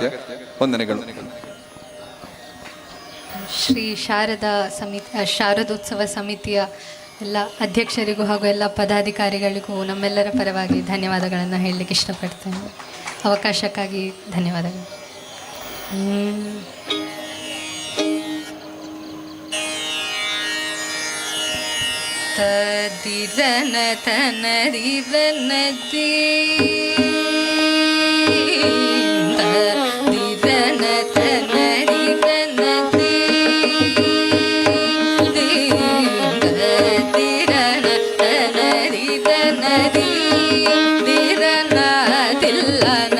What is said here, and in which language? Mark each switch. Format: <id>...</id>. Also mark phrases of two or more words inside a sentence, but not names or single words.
<kn>ವಂದನೆಗಳು. ಶ್ರೀ ಶಾರದೋತ್ಸವ ಸಮಿತಿಯ ಎಲ್ಲ ಅಧ್ಯಕ್ಷರಿಗೂ ಹಾಗೂ ಎಲ್ಲ ಪದಾಧಿಕಾರಿಗಳಿಗೂ ನಮ್ಮೆಲ್ಲರ ಪರವಾಗಿ ಧನ್ಯವಾದಗಳನ್ನು ಹೇಳಲಿಕ್ಕೆ ಇಷ್ಟಪಡ್ತೇನೆ. ಅವಕಾಶಕ್ಕಾಗಿ ಧನ್ಯವಾದಗಳು. ತದಿರನ ತನರಿರನದಿ ತದಿರನ ತನರಿರನದಿ ತದಿರನ ತನರಿರನದಿ ದಿರನ ತಿಲ್ಲನ</kn>